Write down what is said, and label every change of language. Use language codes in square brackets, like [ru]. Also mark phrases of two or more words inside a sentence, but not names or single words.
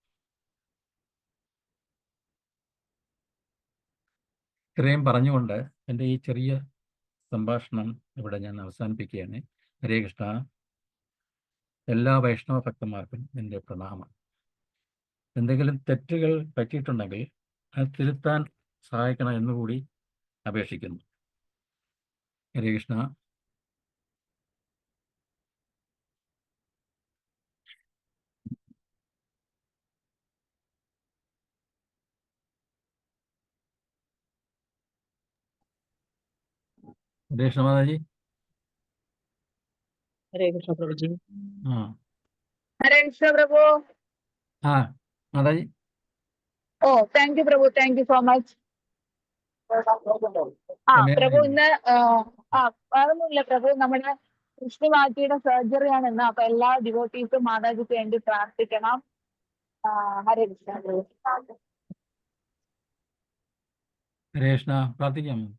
[ml] ഇത്രയും പറഞ്ഞുകൊണ്ട് എൻ്റെ ഈ ചെറിയ സംഭാഷണം ഇവിടെ ഞാൻ അവസാനിപ്പിക്കുകയാണ്. ഹരേ കൃഷ്ണ. എല്ലാ വൈഷ്ണവ ഭക്തന്മാർക്കും എൻ്റെ പ്രണാമം. എന്തെങ്കിലും തെറ്റുകൾ പറ്റിയിട്ടുണ്ടെങ്കിൽ അത് തിരുത്താൻ സഹായിക്കണം എന്നുകൂടി അപേക്ഷിക്കുന്നു. ഹരേ കൃഷ്ണ. [hi] हरे कृष्ण माता जी. हरे कृष्ण प्रभु जी. हाँ हरे कृष्ण प्रभु. हाँ माता जी. [en] Oh, thank you प्रभु, thank you so much. [ml] പ്രഭു ഇന്ന് വേറൊന്നുമില്ല പ്രഭു, നമ്മുടെ കൃഷ്ണമാറ്റിയുടെ സർജറി ആണ് ഇന്ന്. അപ്പൊ എല്ലാ ഡിവോട്ടീസും മാതാജിക്ക് വേണ്ടി പ്രാർത്ഥിക്കണം. ഹരേ കൃഷ്ണ പ്രഭു. ഹരേ കൃഷ്ണ. പ്രാർത്ഥിക്കാം.